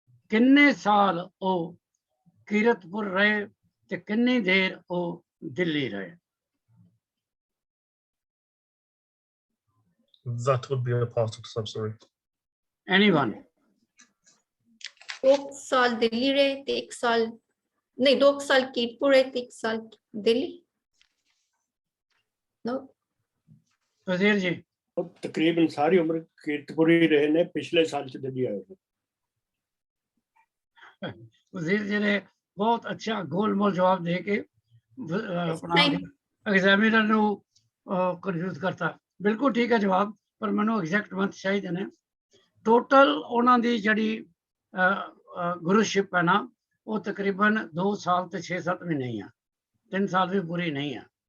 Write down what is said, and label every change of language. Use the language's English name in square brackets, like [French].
[Punjabi] ਕਿੰਨੇ ਸਾਲ ਉਹ ਕੀਰਤਪੁਰ ਰਹੇ ਤੇ ਕਿੰਨੀ ਦੇਰ ਉਹ ਦਿੱਲੀ ਰਹੇ? [English] That would be a part of the story. Anyone? [Punjabi] 2 ਸਾਲ ਦਿੱਲੀ ਰਹੇ ਤੇ 1 ਸਾਲ ਨਹੀਂ, 2 ਸਾਲ ਕੀਰਤਪੁਰ ਰਹੇ ਤੇ 1 ਸਾਲ ਦਿੱਲੀ। [English] No. [Punjabi] ਵਜ਼ੀਰ ਜੀ? ਉਹ ਤਕਰੀਬਨ ਸਾਰੀ ਉਮਰ ਕੀਰਤਪੁਰ ਹੀ ਰਹੇ ਨੇ, ਪਿਛਲੇ ਸਾਲ ਚ ਦਿੱਲੀ ਆਏ ਨੇ। [Hindi] वजीर जी ने बहुत अच्छा गोलमोल जवाब दे के अपना [English] Time. [Punjabi] एग्जामिनर ਨੂੰ ਕਨਫਿਊਜ਼ ਕਰਤਾ। ਬਿਲਕੁਲ ਠੀਕ ਹੈ ਜਵਾਬ, ਪਰ ਮੈਨੂੰ ਐਗਜ਼ੈਕਟ ਮੰਥ ਚਾਹੀਦੇ ਨੇ। ਟੋਟਲ ਉਹਨਾਂ ਦੀ ਜਿਹੜੀ ਗੁਰੂਸ਼ਿਪ ਹੈ ਨਾ, ਉਹ ਤਕਰੀਬਨ 2 ਸਾਲ ਤੇ 6-7 ਮਹੀਨੇ ਹੀ ਆ, 3 ਸਾਲ ਵੀ ਪੂਰੀ ਨਹੀਂ ਆ।